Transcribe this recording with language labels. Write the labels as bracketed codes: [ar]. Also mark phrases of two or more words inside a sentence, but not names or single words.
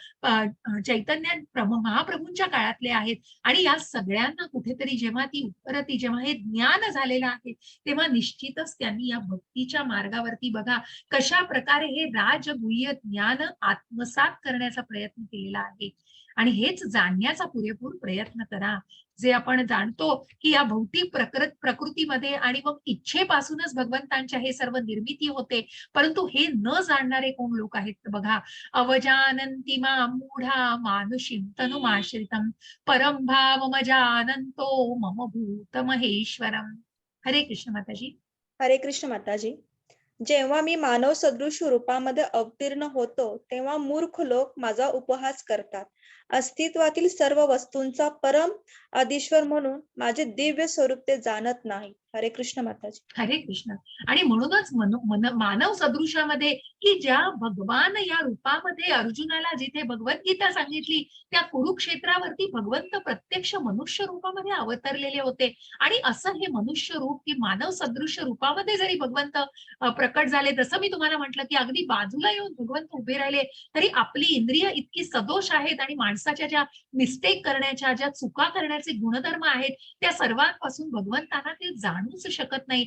[mr] चैतन्य महाप्रभूंच्या काळातले आहेत आणि या सगळ्यांना कुठेतरी जेव्हा हे ज्ञान झालेलं आहे तेव्हा निश्चितच त्यांनी या भक्तीच्या मार्गावरती बघा कशा प्रकारे हे राजगुह्य ज्ञान आत्मसात करण्याचा प्रयत्न केलेला आहे. आणि हेच जाणण्याचा पुरेपूर प्रयत्न करा. जे आपण जाणतो की या भौतिक प्रकृतीमध्ये आणि मग इच्छेपासूनच भगवंतांच्या हे सर्व निर्मिती होते, परंतु हे न जाणणारे कोण लोक आहेत बघा. [sa] अवजानन्ति मां मूढा मानुषीं तनुमाश्रितं परम भावमजानन्तो मम भूत महेश्वरम. [mr] हरे कृष्ण माताजी. हरे कृष्ण माताजी. जेव्हा मी मानव सदृश रूपामध्ये अवतीर्ण होतो तेव्हा मूर्ख लोक माझा उपहास करतात. अस्तित्वातील सर्व वस्तूंचा परम आदिश्वर म्हणून माझे दिव्य स्वरूप ते जाणत नाही. हरे कृष्ण माताजी. हरे कृष्ण. आणि म्हणूनच मानव सदृशामध्ये की ज्या भगवान या रूपामध्ये अर्जुनाला जिथे भगवद्गीता सांगितली त्या कुरुक्षेत्रावरती भगवंत प्रत्यक्ष मनुष्य रूपामध्ये अवतरलेले होते. आणि असं हे मनुष्य रूप की मानव सदृश रूपामध्ये जरी भगवंत प्रकट झाले, जसं मी तुम्हाला म्हटलं की अगदी बाजूला येऊन भगवंत उभे राहिले, तरी आपली इंद्रिय इतकी सदोष आहेत आणि माणसाच्या ज्या मिस्टेक करण्याच्या, ज्या चुका करण्याचे गुणधर्म आहेत, त्या सर्वांपासून भगवंतांना ते जाणूच शकत नाही.